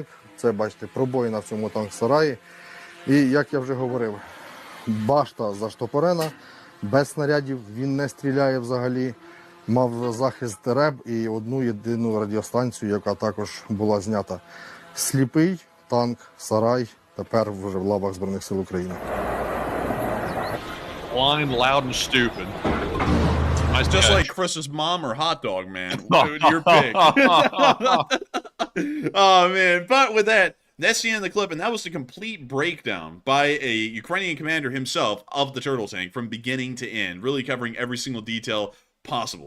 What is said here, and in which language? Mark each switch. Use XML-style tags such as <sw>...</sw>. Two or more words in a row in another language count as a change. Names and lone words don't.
<uk>Це, бачите, пробоїна в цьому танк-сараї. І, як я вже говорив, башта заштопорена, без снарядів, він не стріляє взагалі. Мав захист РЕБ і одну єдину радіостанцію, яка також була знята. Сліпий танк «Сарай» тепер вже в лавах Збройних сил України.</uk> <en>Blind, loud, and stupid. Nice Just catch. like Chris's mom or hot dog, man. Dude, your pick. Oh, man. But with that, that's the end of the clip, and that was the complete breakdown by a Ukrainian commander himself of the turtle tank from beginning to end, really covering every single detail possible.</en>